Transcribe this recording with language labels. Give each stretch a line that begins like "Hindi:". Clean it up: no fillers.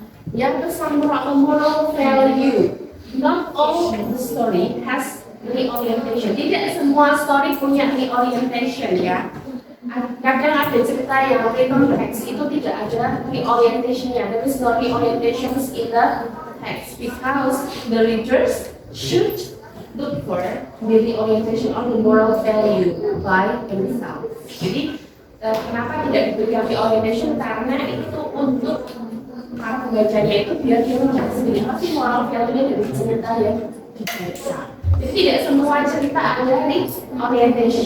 Indonesian: Yang pesan
English: moral value. Not all the story has reorientation.
Indonesian: Tidak semua story punya reorientation ya. Kadang ada cerita yang written text itu tidak ada reorientationnya.
English: There is no reorientations in the text because the readers should look for the reorientation of the moral value by themselves.
Indonesian: Jadi kenapa tidak diberikan reorientation? Karena itu untuk para pembacanya itu biar dia melihat sendiri apa sih moral value-nya dari cerita yang dibaca. Jadi tidak semua cerita ada reorientation.